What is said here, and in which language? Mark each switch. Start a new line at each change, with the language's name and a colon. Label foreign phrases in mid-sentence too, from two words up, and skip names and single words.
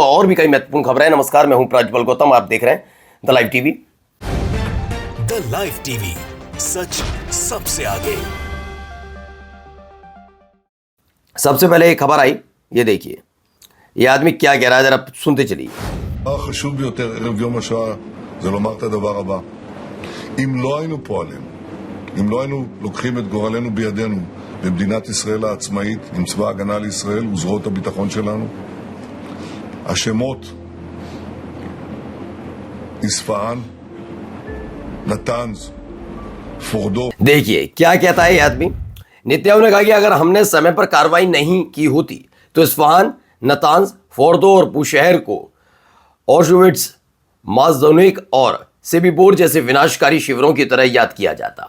Hindi: और भी कई महत्वपूर्ण खबरें। नमस्कार, मैं हूं प्रज्वल गौतम, आप देख रहे हैं द लाइव टीवी। द लाइव टीवी, सच सबसे आगे। सबसे पहले एक खबर आई, ये देखिए, ये आदमी क्या कह रहा है, जरा सुनते चलिए।
Hebrew: החשוב ביותר ערב יום השואה זה לומר את הדבר הבא: אם לא היינו פועלים, אם לא היינו לוקחים את גורלנו בידינו במדינת ישראל העצמאית עם צבא ההגנה לישראל וזרועות הביטחון שלנו, השמות איספהאן,
Hindi: नतांज, फोर्डो। देखिए क्या कहता है ये आदमी। नेतन्याहू ने कहा कि अगर हमने समय पर कार्रवाई नहीं की होती तो इस्फहान, नतांज, फोर्डो और बुशहर को ऑशविट्ज, माज़दोनिक और सेबिबोर जैसे विनाशकारी शिविरों की तरह याद किया जाता।